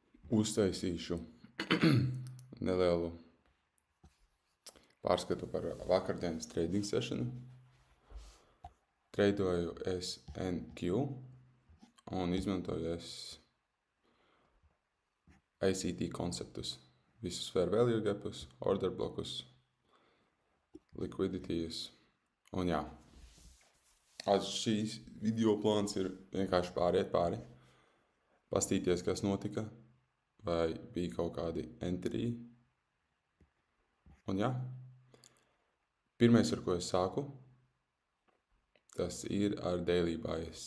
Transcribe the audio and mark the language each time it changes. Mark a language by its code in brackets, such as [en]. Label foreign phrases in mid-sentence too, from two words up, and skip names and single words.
[lv] Uztaisīšu nelielu pārskatu par vakardienas [en] trading sessionu. [lv] Treidoju SNQ un izmantoju ACT konceptus. Visus [en] fair value gapus, order blokus, [lv] liquidities un jā. Šīs video plāns ir vienkārši pāriet pāri, pastīties, kas notika, vai bija kaut kādi entry. Un jā, pirmais, ar ko es sāku, tas ir ar [en] daily bias.